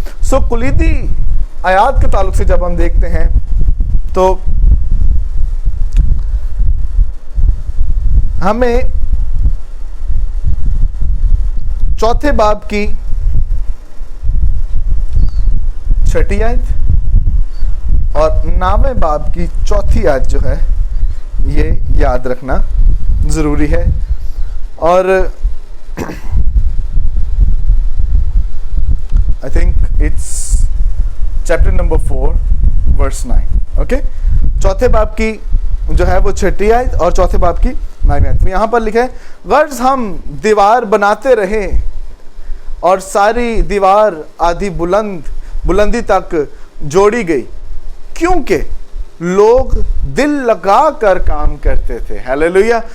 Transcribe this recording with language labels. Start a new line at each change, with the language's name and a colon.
Urdu: سو کلیدی آیات کے تعلق سے جب ہم دیکھتے ہیں تو ہمیں چوتھے باب کی 6 آیت اور 9ویں باب کی 4 آیت جو ہے یہ یاد رکھنا ضروری ہے.
English: اور I think it's chapter number 4 verse 9.
Urdu: Okay, چوتھے باب کی جو ہے وہ 6 آیت اور چوتھے باب کی 9 آیت میں یہاں پر لکھا ہے غرض ہم دیوار بناتے رہے اور ساری دیوار آدھی بلندی تک جوڑی گئی کیونکہ لوگ دل لگا کر کام کرتے تھے. ہیلیلویا.